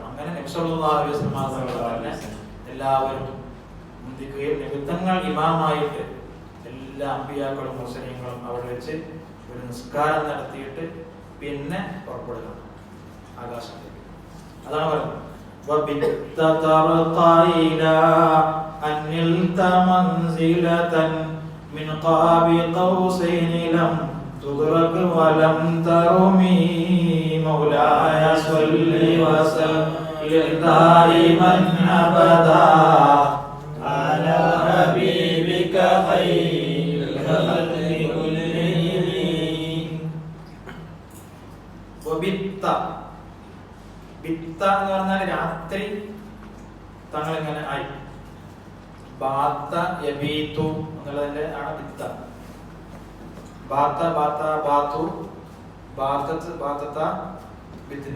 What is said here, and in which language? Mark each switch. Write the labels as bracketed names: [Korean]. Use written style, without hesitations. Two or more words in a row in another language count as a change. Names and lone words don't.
[Malayalam] അങ്ങനെ നബി [Arabic] صلى الله عليه وسلم [Malayalam] എല്ലാവരും മുന്തിക്കുകയും നിമിത്തങ്ങൾ ഇമാമായിട്ട് എല്ലാ അംബിയാക്കളും മുർസലീങ്ങളും അവിടെ വെച്ച് ഒരു നിസ്കാരം നടത്തിയിട്ട് പിന്നെ പുറപ്പെടുക ആകാശത്തേക്ക്. അതാണ് പറയുന്നത് [Arabic] تدرك ولم ترمي مولاي صل وسلم دائما أبدا على حبيبك خير الخلق كلهم. [Malayalam] وبت ബിത്ത എന്ന് പറഞ്ഞാൽ രാത്രി തങ്ങൾ ഇങ്ങനെ ആയി. [Arabic] بات يبيت [Malayalam] എന്നുള്ളതിന്റെ ആണ് ബിത്ത. [Arabic] بات باتا باتوا باتت باتتا بتنا.